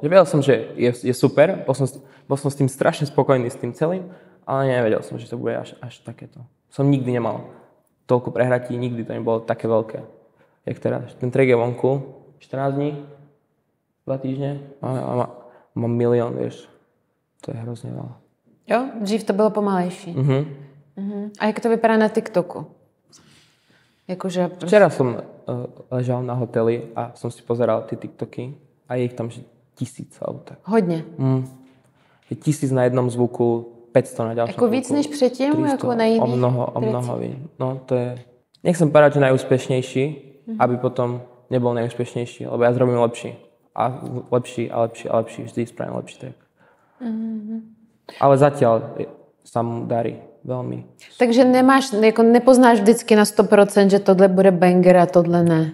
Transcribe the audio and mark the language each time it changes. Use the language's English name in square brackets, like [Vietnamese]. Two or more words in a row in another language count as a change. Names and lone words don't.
[Slovak] Vedel som, že je super, bol som s tým strašne spokojný, s tým celým, ale nevedel som, že to bude až takéto. Som nikdy nemal toľko prehratí, nikdy to nebolo také veľké, jak teraz. Ten track je vonku, 14 dní, 2 týždne, a mám milión, vieš. To je hrozně veľa. [Czech] Jo, dřív to bylo pomalejší. A jak to vypadá na TikToku? Jakože... [Slovak] Včera som ležal na hoteli a som si pozeral tie TikToky a je ich tam že 1000 alebo tak. [Czech] Hodně. [Slovak] Je 1000 na jednom zvuku, 500 na ďalšom [Czech] Jako [Slovak] zvuku. [Czech] víc než předtým? 300, Jako na jiných o mnoho víc. No to je... [Slovak] Nechcem povedať, že najúspešnejší, aby potom nebol najúspešnejší, lebo ja zrobím lepší. A lepší a lepší a lepší. Vždy spravím lepší track. Ale zatiaľ sa mu darí veľmi. [Czech] Takže nepoznáš vždycky na 100%, že tohle bude banger a tohle ne.